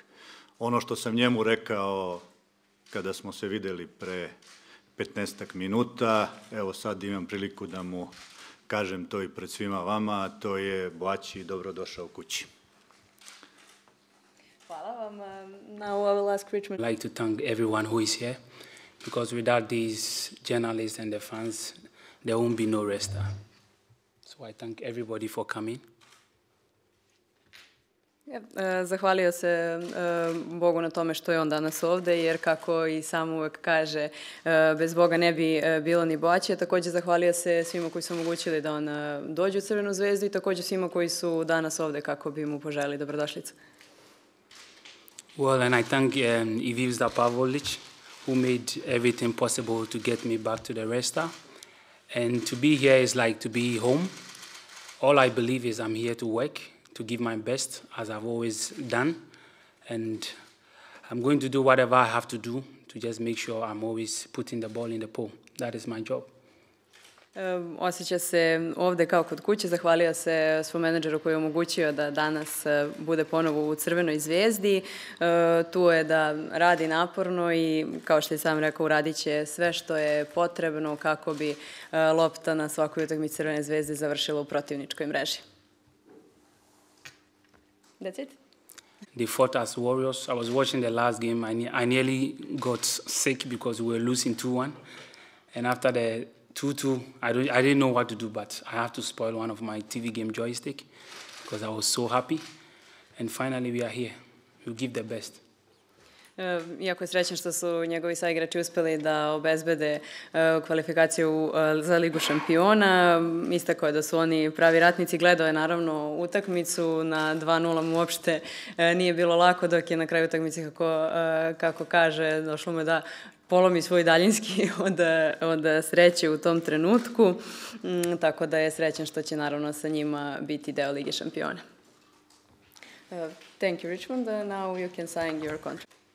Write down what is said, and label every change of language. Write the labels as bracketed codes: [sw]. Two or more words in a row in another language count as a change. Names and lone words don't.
[sr] Ono što sam njemu rekao kada smo se videli pre 15 minuta, evo sad imam priliku da mu kažem to i pred svima vama, a to je Boaćiji, dobrodošao kući. Hvala vam. [en] Now I will ask Ričmond. I'd like to thank everyone who is here, because without these journalists and the fans, there won't be no Resta. So I thank everybody for coming. [sr] Zahvalio se Bogu na tome što je on danas ovde, jer kako i sam uvek kaže, bez Boga ne bi bilo ni Boaćija. Takođe zahvalio se svima koji su omogućili da on dođe u Crvenu zvezdu i takođe svima koji su danas ovde kako bi mu poželili dobrodošlicu. [en] Well, and I thank Ivica Pavolic, who made everything possible to get me back to the Resta. And to be here is like to be home. All I believe is I'm here to work, to give my best, as I've always done. And I'm going to do whatever I have to do to just make sure I'm always putting the ball in the pole. That is my job. [sr] Osjeća se ovde kao kod kuće, zahvalio se svom menadžeru koji je omogućio da danas bude ponovo u Crvenoj zvezdi. Tu je da radi naporno i, kao što je sam rekao, uradit će sve što je potrebno kako bi lopta na svakoj utakmici Crvene zvezde završila u protivničkoj mreži. [en] That's it. They fought as warriors. I was watching the last game. I nearly got sick because we were losing 2-1. And after the 2-2, I didn't know what to do, but I have to spoil one of my TV game joystick because I was so happy. And finally we are here. We give the best. [sr] Iako je srećan što su njegovi saigrači uspeli da obezbede kvalifikaciju za Ligu šampiona, istakao je da su oni pravi ratnici, gledao je naravno utakmicu, na 2:0 uopšte nije bilo lako, dok je na kraju utakmice, kako kaže, došlo mu da polomi svoj daljinski od sreće u tom trenutku, tako da je srećan što će naravno sa njima biti deo Lige šampiona. [en] Thank you, Ričmond. Now you can sign your contract.